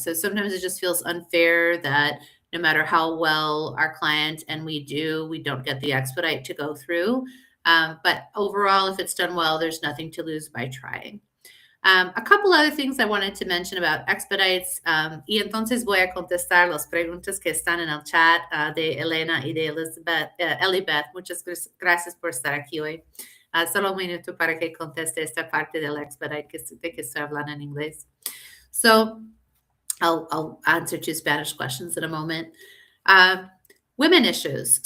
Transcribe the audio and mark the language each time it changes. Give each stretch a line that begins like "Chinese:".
English: So sometimes it just feels unfair that no matter how well our client and we do, we don't get the expedite to go through. But overall, if it's done well, there's nothing to lose by trying. A couple other things I wanted to mention about expedites.
Spanish: Y entonces voy a contestar las preguntas que están en el chat de Elena y de Elizabeth, Elibeth. Muchas gracias por estar aquí hoy. Solo un minuto para que conteste esta parte del expedite de que estoy hablando en inglés.
English: So I'll answer two Spanish questions in a moment. Women issues.